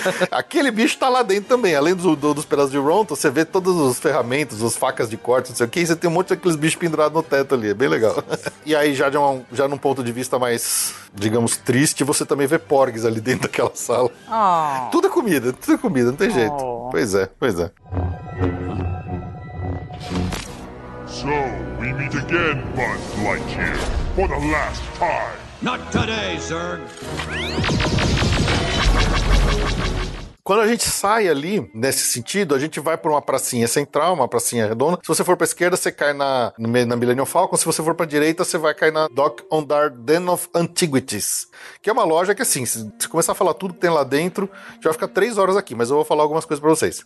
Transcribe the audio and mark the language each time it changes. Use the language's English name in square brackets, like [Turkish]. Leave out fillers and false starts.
[Portuguese] Aquele bicho tá lá dentro também. Além dos pedaços de Ronto, você vê todas as ferramentas, as facas de corte, não sei o que, e você tem um monte daqueles bichos pendurados no teto ali. É bem legal. E aí, já num ponto de vista mais, digamos, triste, você também vê porgs ali dentro daquela sala. Oh. Tudo é comida, não tem jeito. Pois é. [English] So, we meet again, Buzz Lightyear, for the last time. Not today, Zurg. [Portuguese] Quando a gente sai ali, nesse sentido, a gente vai por uma pracinha central, uma pracinha redonda. Se você for pra esquerda, você cai na Millennium Falcon. Se você for pra direita, você vai cair na Dok-Ondar Den of Antiquities, que é uma loja que, assim, se começar a falar tudo que tem lá dentro, a gente vai ficar 3 horas aqui, mas eu vou falar algumas coisas pra vocês.